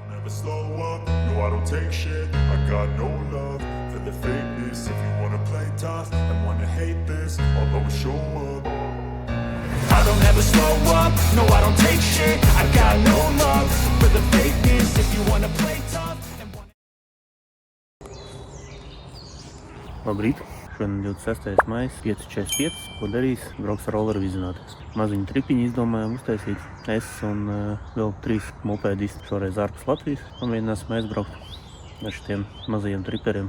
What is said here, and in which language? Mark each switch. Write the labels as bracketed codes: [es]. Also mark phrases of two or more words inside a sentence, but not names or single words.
[en] never slow up, no I don't take shit. I got no love for the fakeness. If you wanna play tough and wanna hate this, I'll always show up. I don't ever slow up, no I don't take shit. I got no love for the fakeness. If you wanna play tough and wanna... [lv] Labrīt! Šodien 26. maijs, 5:45. Ko darīs? Brauks ar rolleru vizināties. Maziņu tripiņu izdomājām uztaisīt. Es un vēl 3 mopēdisti šoreiz ārpus Latvijas. Pamēģināsim aizbraukt ar šitiem mazajiem triperiem.